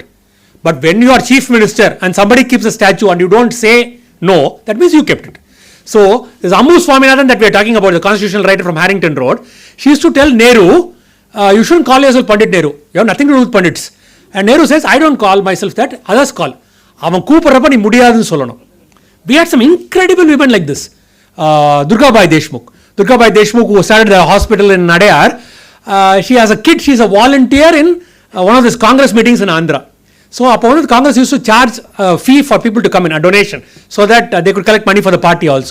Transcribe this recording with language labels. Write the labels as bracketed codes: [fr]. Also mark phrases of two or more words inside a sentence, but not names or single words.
[en] But when you are chief minister and somebody keeps a statue and you don't say no, that means you kept it. So, this Ammu Swaminathan that we are talking about, the constitutional writer from Harrington Road, she used to tell Nehru, you shouldn't call yourself Pandit Nehru. You have nothing to do with Pandits. And Nehru says, I don't call myself that, others call. [ta] அவன் கூப்பிடறப்ப நீ முடியாதுன்னு சொல்லணும். [en] We had some incredible women like this. Durgabai Deshmukh, who started the hospital in Nadayar, she has a kid, she is a volunteer in one of these Congress meetings in Andhra. So, opponent Congress used to charge a fee for people to come in, a donation, so that they could collect money for the party also.